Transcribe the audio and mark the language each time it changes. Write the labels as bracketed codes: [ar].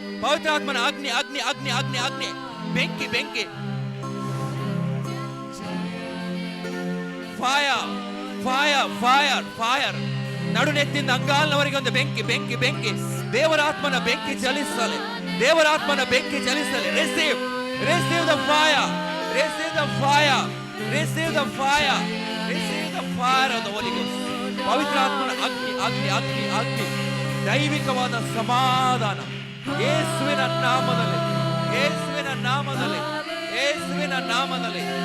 [kn] ಪವಿತ್ರಾತ್ಮನ ಅಗ್ನಿ ಅಗ್ನಿ ಅಗ್ನಿ ಅಗ್ನಿ ಅಗ್ನಿ. ಬೆಂಕಿ ಬೆಂಕಿ. [en] Fire, fire, fire, fire. [kn] ನಡುನೆತ್ತಿಂದ ಅಂಗಾಲ್ನವರೆಗೆ ಒಂದು ಬೆಂಕಿ ಬೆಂಕಿ ಬೆಂಕಿ. ದೇವರಾತ್ಮನ ಬೆಂಕಿ ಚಲಿಸಲಿ, ದೇವರಾತ್ಮನ ಬೆಂಕಿ ಚಲಿಸಲಿ. [en] Receive, receive the fire, receive the fire, receive the fire, receive the fire of the Holy Ghost. [kn] ಪವಿತ್ರಾತ್ಮನ ಅಗ್ನಿ ಅಗ್ನಿ ಅಗ್ನಿ ಅಗ್ನಿ. ದೈವಿಕವಾದ ಸಮಾಧಾನ ಯೇಸುವಿನ ನಾಮದಲ್ಲಿ, ಯೇಸುವಿನ ನಾಮದಲ್ಲಿ, ಯೇಸುವಿನ ನಾಮದಲ್ಲಿ.